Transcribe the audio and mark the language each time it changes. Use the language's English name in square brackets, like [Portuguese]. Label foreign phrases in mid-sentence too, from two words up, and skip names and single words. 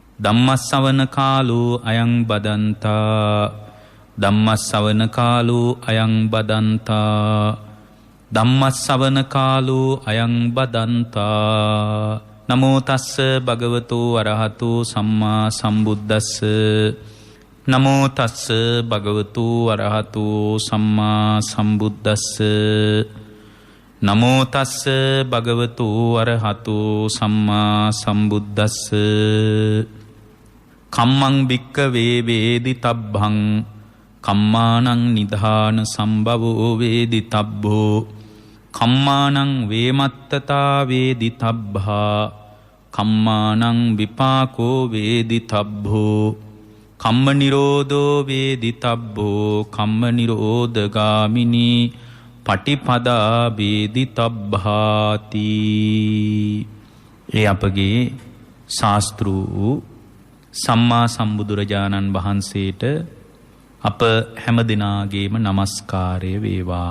[Pali] ධම්මස්සවන කාලෝ අයං බදන්තා ධම්මස්සවන කාලෝ අයං බදන්තා ධම්මස්සවන කාලෝ අයං බදන්තා නමෝ තස්ස භගවතු අරහතු සම්මා සම්බුද්දස්ස නමෝ තස්ස භගවතු අරහතු සම්මා සම්බුද්දස්ස නමෝ තස්ස භගවතු අරහතු සම්මා සම්බුද්දස්ස කම්මං භික්ඛවේ වේදිතබ්බං කම්මානං නිධාන සම්භවෝ වේදිතබ්බෝ කම්මානං වේමත්තතා වේදිතබ්බා කම්මානං විපාකෝ වේදිතබ්බෝ කම්ම නිරෝධෝ වේදිතබ්බෝ කම්ම නිරෝධගාමිනී පටිපදා වේදිතබ්බාති. [Sinhala] ඒ අපගේ ශාස්ත්‍රු සම්මා සම්බුදුරජාණන් වහන්සේට අප හැම දිනාගේම নমස්කාරය වේවා.